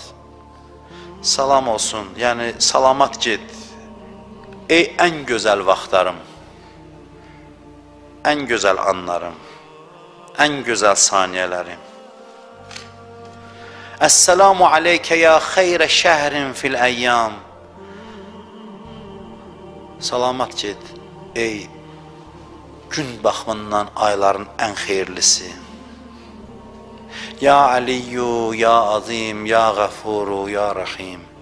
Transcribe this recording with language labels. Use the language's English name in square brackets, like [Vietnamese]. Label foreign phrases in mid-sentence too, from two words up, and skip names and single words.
[Azerbaijani] Salam olsun, yani salamat get ey en güzel vaxtlarım, en güzel anlarım, en güzel saniyelerim. [Arabic] Esselamu aleyke ya xeyre şəhrin fil əyyam. [Azerbaijani] Salamat get ey gün baxımından ayların en xeyirlisi. [Arabic] Ya Aliyyu, ya Azim, ya Gafuru, ya Rahim.